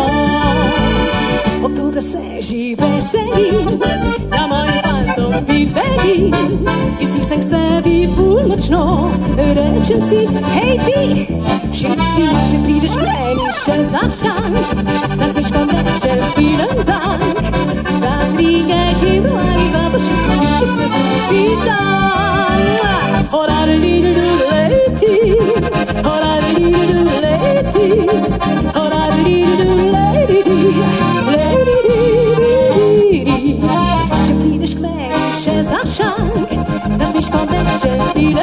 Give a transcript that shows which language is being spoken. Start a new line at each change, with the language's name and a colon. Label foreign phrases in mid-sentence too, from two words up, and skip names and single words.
Slovenian: Oktobra se že veselim, da mojim fantom pivenim, iz tistem k sebi ful močno rečem si, hej ti, šit si, če prideš k meni še za šank, z nasmiškom rečem
German: vielen dank,
Slovenian: za tringek evro ali dva pa še poljubček se dobiti dan. Hora-di-di-du-du-leti, hora-di-di-du-du-leti, hora-di-di-du-du-leti, če prideš k meni še za šank, z nasmiškom rečem